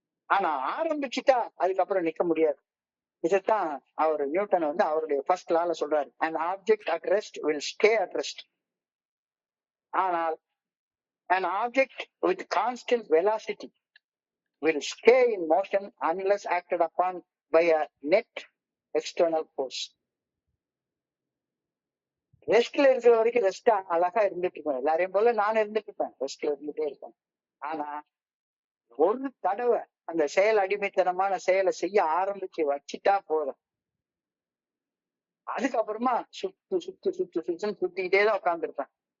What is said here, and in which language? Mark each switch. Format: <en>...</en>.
<ta>ஆனா ஆரம்பிச்சுட்டா அதுக்கப்புறம் நிக்க முடியாது. இதைத்தான் அவர் நியூட்டன் அவருடைய ஃபர்ஸ்ட் லால சொல்றாரு.</ta> <en>an object at rest will stay at rest.</en> <ta>ஆனால்</ta> <en>an object with constant velocity will stay in motion unless acted upon by a net external force.</en> <ta>ரெஸ்ட்ல இருக்கிற வரைக்கும் ரெஸ்டா அழகா இருந்துட்டு இருப்பேன். எல்லாரையும் போல நான் இருந்துட்டு இருப்பேன், ரெஸ்ட்ல இருந்துட்டே இருப்பேன். ஆனா ஒரு தடவை அந்த செயல் அடிமைத்தனமான செயலை செய்ய ஆரம்பிச்சு வச்சுட்டா போதும், அதுக்கப்புறமா சுத்திக்கிட்டே தான் உட்கார்ந்துருப்பேன்.</ta>